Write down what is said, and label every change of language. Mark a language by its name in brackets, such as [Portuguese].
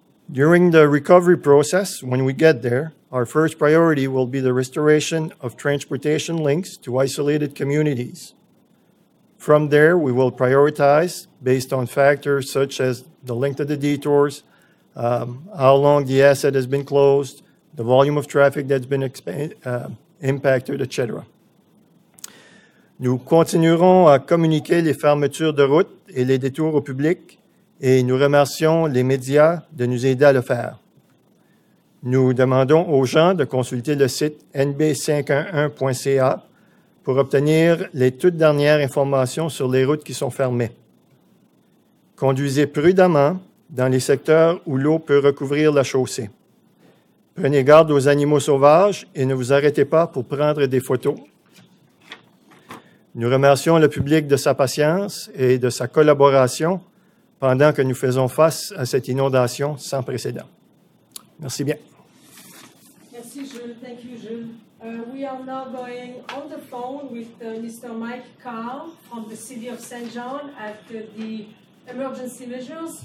[English] During the recovery process, when we get there, our first priority will be the restoration of transportation links to isolated communities. From there, we will prioritize based on factors such as the length of the detours, how long the asset has been closed, the volume of traffic that's been impacted, etc. [French] Nous continuerons à communiquer les fermetures de route et les détours au public, et nous remercions les médias de nous aider à le faire. Nous demandons aux gens de consulter le site nb511.ca pour obtenir les toutes dernières informations sur les routes qui sont fermées. Conduisez prudemment dans les secteurs où l'eau peut recouvrir la chaussée. Prenez garde aux animaux sauvages et ne vous arrêtez pas pour prendre des photos. Nous remercions le public de sa patience et de sa collaboration pendant que nous faisons face à cette inondation sans précédent. Merci bien. Merci, Jules. [English] Thank you, Jules. We are now going on the phone with Mr. Mike Carr from the city of St. John at the Emergency Measures.